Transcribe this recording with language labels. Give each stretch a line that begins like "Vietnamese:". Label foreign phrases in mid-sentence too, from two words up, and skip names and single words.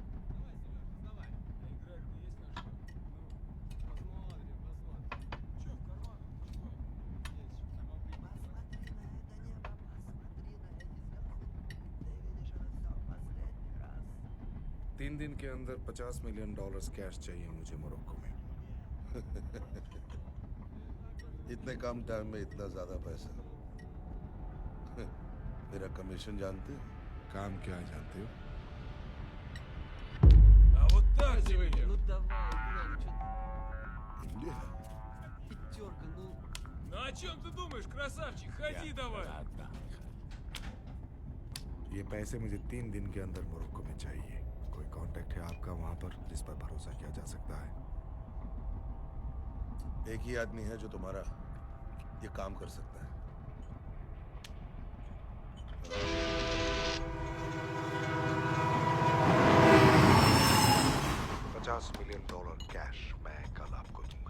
Hindi: $3 दिन के अंदर $50
English: million cash
Hindi: चाहिए मुझे मोरक्को में. इतने कम टाइम में इतना ज्यादा पैसा. मेरा कमीशन जानते हो? काम क्या है जानते हो?
Russian: А вот так же выйдем. Ну давай, играй, ну इंडिया. пятерка, ну... Ну о чем ты думаешь, красавчик? Ходи давай.
Hindi: ये पैसे मुझे 3 दिन के अंदर मोरक्को में चाहिए. कोई कांटेक्ट है आपका वहां पर जिस पर भरोसा किया जा सकता है? एक ही आदमी है जो तुम्हारा ये काम कर सकता है. $50
English: million cash
Hindi: मैं कल आपको दूंगा.